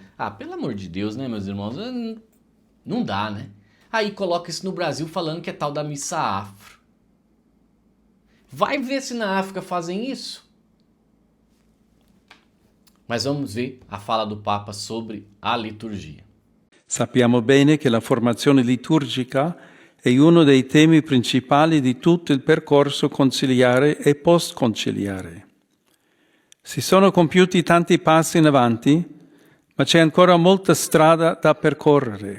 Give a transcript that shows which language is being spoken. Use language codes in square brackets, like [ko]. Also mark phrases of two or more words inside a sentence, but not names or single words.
[pt] Ah, pelo amor de Deus, né, meus irmãos? Não dá, né? Aí coloca isso no Brasil falando que é tal da missa afro. Vai ver se na África fazem isso. Mas vamos ver a fala do Papa sobre a liturgia. [it] Sappiamo bene che la formazione liturgica è uno dei temi principali di tutto il percorso conciliare e post-conciliare. Si sono compiuti tanti passi in avanti, ma c'è ancora molta strada da percorrere.